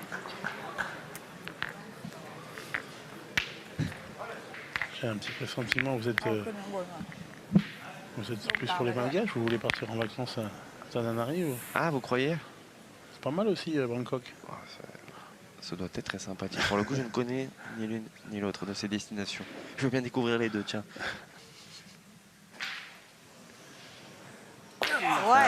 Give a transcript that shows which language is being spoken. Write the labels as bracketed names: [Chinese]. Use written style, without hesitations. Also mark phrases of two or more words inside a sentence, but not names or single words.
[French] J'ai un petit pressentiment, vous êtes [Thai] เอาขึ้นข้างบนก่อน [French] Vous êtes plus sur les Malgaches, vous voulez partir en vacances à Tananarive ou... Ah, vous croyez? C'est pas mal aussi Bangkok. Oh, ça doit être très sympathique. Pour le coup, je ne connais ni l'une ni l'autre de ces destinations. Je veux bien découvrir les deux, tiens. Ouais.